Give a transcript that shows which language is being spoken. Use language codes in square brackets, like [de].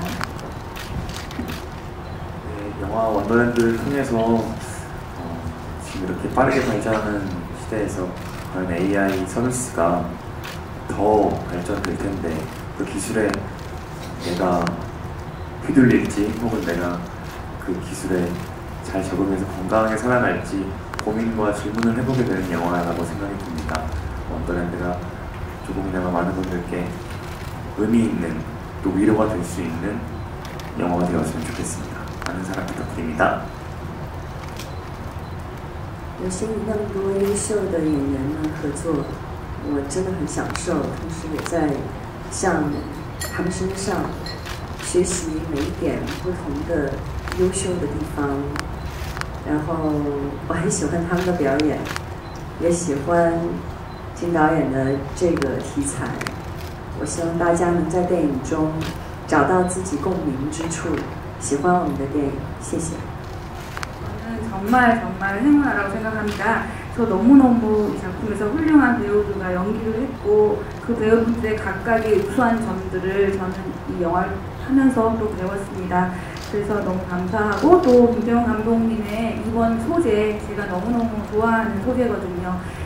[ko] 네, 영화 원더랜드를 통해서 지금 이렇게 빠르게 발전하는 시대에서 과연 AI 서비스가 더 발전될 텐데 그 기술에 내가 휘둘릴지 혹은 내가 그 기술에 잘 적응해서 건강하게 살아갈지 고민과 질문을 해보게 되는 영화라고 생각이 듭니다. 원더랜드가 조금이나마 많은 분들께 의미 있는 또 위로가 될 수 있는 영화가 되었으면 좋겠습니다. 많은 사랑 부탁드립니다. [zh] 有幸与那么多优秀的演员们合作，我真的很享受，同时也在向他们身上学习每一点不同的优秀的地方。然后我很喜欢他们的表演，也喜欢金导演的这个题材。我希望大家能在电影中找到自己共鸣之处，喜欢我们的电影。谢谢。 [ko] 정말 행운하라고 생각합니다. 저 너무너무 이 작품에서 훌륭한 배우들과 연기를 했고 그 배우분들의 각각의 우수한 점들을 저는 이 영화를 하면서 또 배웠습니다. 그래서 너무 감사하고 또 김재원 감독님의 이번 소재 제가 너무너무 좋아하는 소재거든요.